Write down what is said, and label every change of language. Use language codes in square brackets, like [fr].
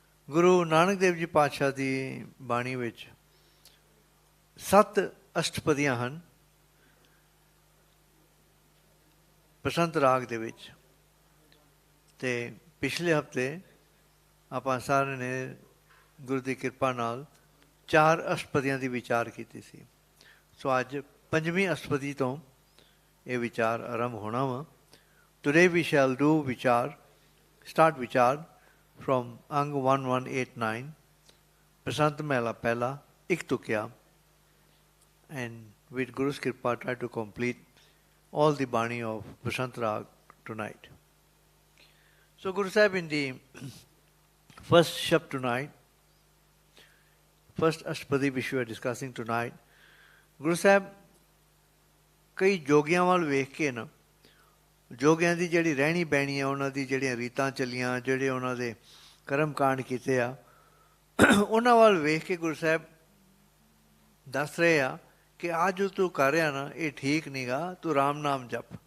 [pa] ਗੁਰੂ ਨਾਨਕ ਦੇਵ ਜੀ ਪਾਤਸ਼ਾਹ ਦੀ ਬਾਣੀ ਵਿੱਚ 7 ਅਸ਼ਟਪਦੀਆਂ ਹਨ ਬਸੰਤ ਰਾਗ ਦੇ ਵਿੱਚ। ਅਤੇ ਪਿਛਲੇ ਹਫ਼ਤੇ ਆਪਾਂ ਸਾਰਿਆਂ ਨੇ ਗੁਰੂ ਦੀ ਕਿਰਪਾ ਨਾਲ 4 ਅਸ਼ਟਪਦੀਆਂ ਦੀ ਵਿਚਾਰ ਕੀਤੀ ਸੀ। ਸੋ ਅੱਜ 5ਵੀਂ ਅਸ਼ਟਪਦੀ ਤੋਂ ਇਹ ਵਿਚਾਰ ਆਰੰਭ ਹੋਣਾ ਵਾ। [en] Today we shall do ਵਿਚਾਰ, start ਵਿਚਾਰ from ਅੰਗ 1189, ਬਸੰਤ ਮਹਿਲਾ ਪਹਿਲਾ, ਇੱਕ ਤੁਕਿਆ, and with Guru's Kripa try to complete all the Bani of Basant Rag tonight. So Guru Sahib, in the first Shabd tonight, first Ashtapadi which we are discussing tonight, Guru Sahib [pa] ਕਈ ਜੋਗੀਆਂ ਵੱਲ ਵੇਖ ਕੇ ਨਾ, ਜੋਗੀਆਂ ਦੀ ਜਿਹੜੀ ਰਹਿਣੀ ਬਹਿਣੀ ਆ, ਉਹਨਾਂ ਦੀ ਜਿਹੜੀਆਂ ਰੀਤਾਂ ਚੱਲੀਆਂ, ਜਿਹੜੇ ਉਹਨਾਂ ਦੇ ਕਰਮ ਕਾਂਡ ਕੀਤੇ ਆ, ਉਹਨਾਂ ਵੱਲ ਵੇਖ ਕੇ ਗੁਰੂ ਸਾਹਿਬ ਦੱਸ ਰਹੇ ਆ ਕਿ ਆਹ ਜੋ ਤੂੰ ਕਰ ਰਿਹਾ ਨਾ, ਇਹ ਠੀਕ ਨਹੀਂ ਗਾ। ਤੂੰ ਰਾਮ ਨਾਮ ਜਪ।